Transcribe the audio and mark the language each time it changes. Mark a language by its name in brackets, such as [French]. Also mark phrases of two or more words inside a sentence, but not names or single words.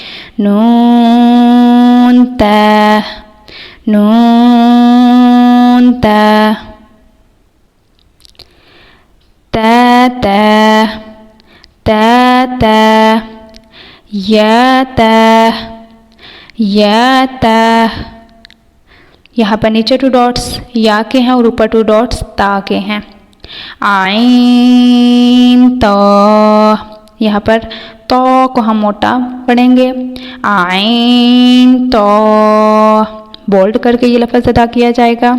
[Arabic] نون تا، نون تا، تا تا، تا تا، يا تا، يا تا. [Hindi] यहाँ पर नीचे 2 डॉट्स या के हैं और ऊपर 2 डॉट्स ता के हैं। आइन तो, यहाँ पर तो को हम मोटा पढ़ेंगे। आइन तो, बोल्ड करके ये लफ्ज़ अदा किया जाएगा।